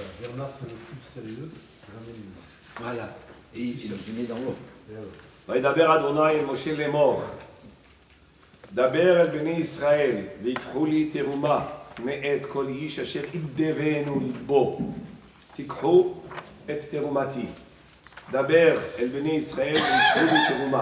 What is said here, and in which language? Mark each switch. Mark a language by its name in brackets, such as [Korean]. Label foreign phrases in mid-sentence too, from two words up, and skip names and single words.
[French] Bernard, c'est le plus sérieux, ramène. Voilà. Et il le met dans l'eau. [Hebrew] וידבר אדוני אל משה לאמור, דבר אל בני ישראל, ויקחו לי תרומה מאת כל איש אשר ידבנו ליבו. תיקחו את תרומתי. דבר אל בני ישראל, ויקחו לי תרומה.